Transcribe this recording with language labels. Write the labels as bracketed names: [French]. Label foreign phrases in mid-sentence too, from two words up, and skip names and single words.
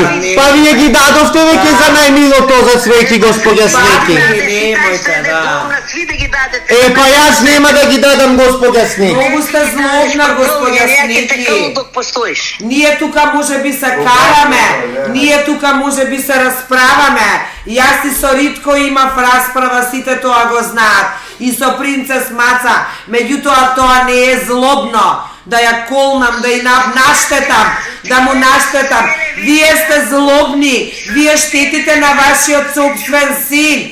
[Macedonian] Па ви ги дадовсте веќе за најмило то за свеки, госпоѓа Снеки. Е, па јас нема да ги дадам, госпоѓа Снеки. Много сте злобна, госпоѓа Снеки. Није тука може би се караме, није тука може би се расправаме. Јас и со Ритко имав расправа, сите тоа го знаат. И со принцес Маца, меѓутоа тоа не е злобно. Да ја колнам, да ја наштетам, да му наштетам. Вие сте злобни, вие штетите на вашиот собствен син.